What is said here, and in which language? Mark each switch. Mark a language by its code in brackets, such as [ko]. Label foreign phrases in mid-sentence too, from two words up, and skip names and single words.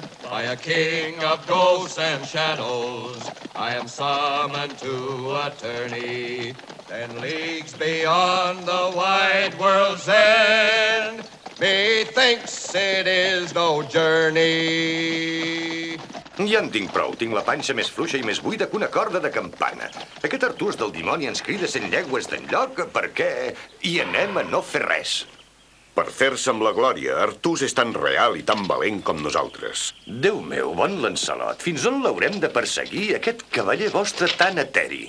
[en] By a king of ghosts and shadows, I am summoned to a tourney. 10 leagues beyond the wide world's end, methinks it is no journey. [ca] Ja en tinc prou. Tinc la panxa més fluixa i més buida que una corda de campana. Aquest Artús del dimoni ens crida 100 llegües d'enlloc perquè hi anem a no fer res. Per fer-se amb la glòria, Artús és tan real i tan valent com nosaltres. Déu meu, bon Lancelot, fins on l'haurem de perseguir, aquest cavaller vostre tan eteri?